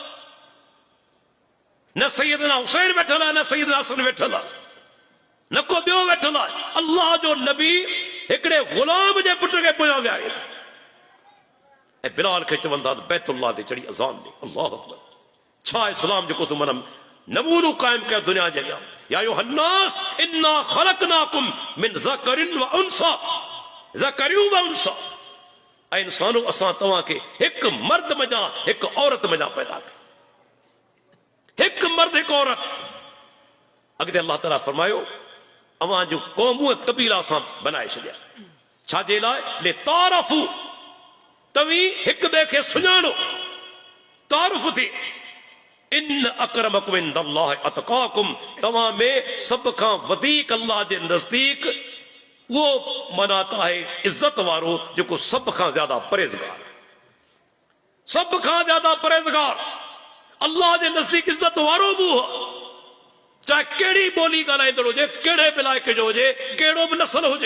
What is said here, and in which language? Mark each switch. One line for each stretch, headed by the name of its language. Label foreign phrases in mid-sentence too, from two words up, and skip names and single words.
Sindhi: न सैयदना हुसैन वेठल आहे, न सैयदना हसन वेठल आहे, न को ॿियो वेठल आहे। अल्लाह जो नबी हिकिड़े गुलाम जे पुट खे पोयां विहारे थो, ऐं बिलाल खे चवनि था बैतुल्लाह ते चढ़ी अज़ान ॾे।
Arabic: الله أكبر.
Sindhi: छा इस्लाम जेको सो मन नमूनो क़ाइमु कयो दुनिया जे अॻियां।
Arabic: يا أيها الناس إنا خلقناكم من ذكر وأنثى ذكريون وأنثى, ज़करियूं व उन्सा।
Sindhi: ऐं इंसानो, असां तव्हांखे हिकु मर्द मञा, हिकु औरत मञा पैदा कयो, हिकु मर्द हिकु औरत। अॻिते अल्लाह ताला फरमायो, अव्हां जो क़ौमूं कबीला सां बनाए छॾिया। छाजे लाइ?
Arabic: لتعارفوا,
Sindhi: तव्हीं हिक ॿिए खे सुञाणो, तारुफ़ थी।
Arabic: إن أكرمكم عند الله أتقاكم,
Sindhi: तव्हां में सभ खां वधीक अल्लाह जे नज़दीक उहो मनात आहे इज़त वारो जेको सभ खां ज्यादा परहेज़गार, सभ खां ज्यादा परहेज़गार। अल्लाह जे नज़दीक इज़त वारो बि हो, चाहे कहिड़ी ॿोली ॻाल्हाईंदड़ हुजे, कहिड़े बि इलाइक़े जो हुजे, कहिड़ो बि नस्ल हुजे।